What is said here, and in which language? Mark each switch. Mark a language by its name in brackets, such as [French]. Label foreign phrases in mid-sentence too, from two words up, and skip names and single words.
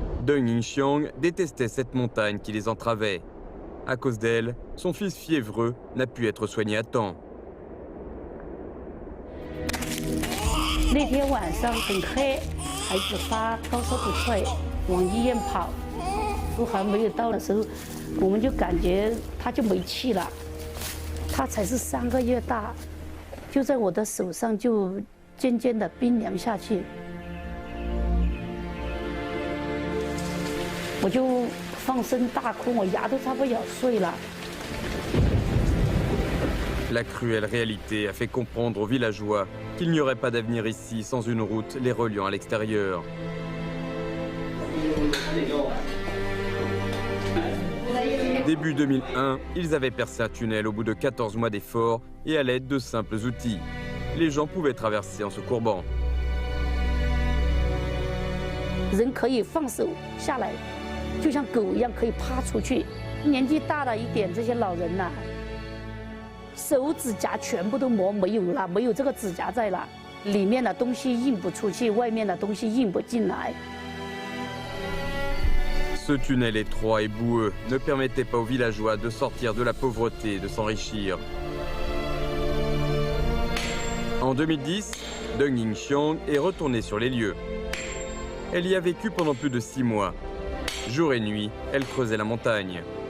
[French] Deng Yingxiang détestait cette montagne qui les entravait. À cause d'elle, son fils fiévreux n'a pu être soigné à temps. [Chinese] 那天晚上很黑，孩子发高烧不退，往医院跑，都还没有到的时候，我们就感觉他就没气了。他才是3个月大，就在我的手上就渐渐的冰凉下去。我就放声大哭，我牙都差不多咬碎了。 [French] La cruelle réalité a fait comprendre aux villageois qu'il n'y aurait pas d'avenir ici sans une route les reliant à l'extérieur. Début 2001, ils avaient percé un tunnel au bout de 14 mois d'efforts et à l'aide de simples outils. Les gens pouvaient traverser en se courbant. [Chinese] 人可以放手下来，就像狗一样可以趴出去。年纪大了一点，这些老人呐、手指甲全部都磨没有了，没有这个指甲在了，里面的东西运不出去，外面的东西运不进来。 [French] Ce tunnel étroit et boueux ne permettait pas aux villageois de sortir de la pauvreté et de s'enrichir. En 2010, Deng Yingxiang est retournée sur les lieux. Elle y a vécu pendant plus de 6 mois. Jour et nuit, elle creusait la montagne.